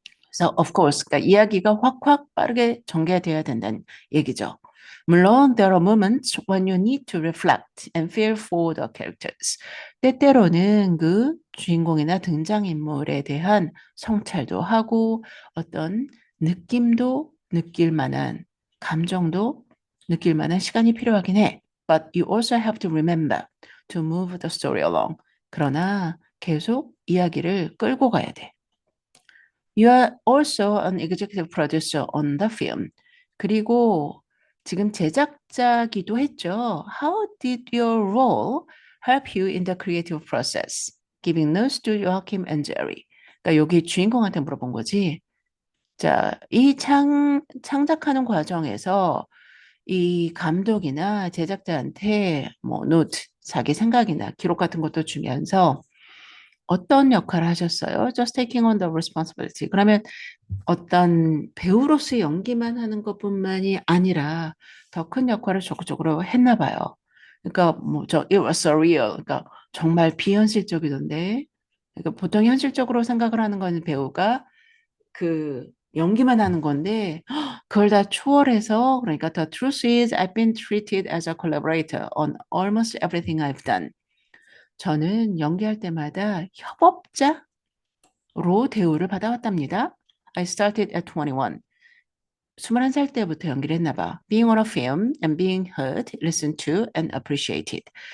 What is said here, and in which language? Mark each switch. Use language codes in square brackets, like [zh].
[ko] 그래서 [en] of course, [ko] 그러니까 이야기가 확확 빠르게 전개돼야 된다는 얘기죠. 물론 [en] there are moments when you need to reflect and feel for the characters. [ko] 때때로는 그 주인공이나 등장인물에 대한 성찰도 하고 어떤 느낌도 느낄 만한 감정도 느낄 만한 시간이 필요하긴 해. [en] But you also have to remember to move the story along. [ko] 그러나 계속 이야기를 끌고 가야 돼. [en] You are also an executive producer on the film. [ko] 그리고 지금 제작자기도 했죠. [en] How did your role help you in the creative process? Giving notes to Joachim and Jerry. [ko] 그러니까 여기 주인공한테 물어본 거지. 자, 이 창작하는 과정에서 이 감독이나 제작자한테 노트, 자기 생각이나 기록 같은 것도 주면서 어떤 역할을 하셨어요? [en] Just taking on the responsibility. [ko] 그러면 어떤 배우로서 연기만 하는 것뿐만이 아니라 더 큰 역할을 적극적으로 했나 봐요. 그러니까 [en] it was surreal. [ko] 그러니까 정말 비현실적이던데. 그러니까 보통 현실적으로 생각을 하는 건 배우가 그 연기만 하는 건데 그걸 다 초월해서 그러니까 [en] the truth is I've been treated as a collaborator on almost everything I've done. [ko] 저는 연기할 때마다 협업자 로 대우를 받아왔답니다. [en] I started at 21. [ko] 21살 때부터 연기를 했나 봐. [en] Being on a film and being heard, listened to and appreciated.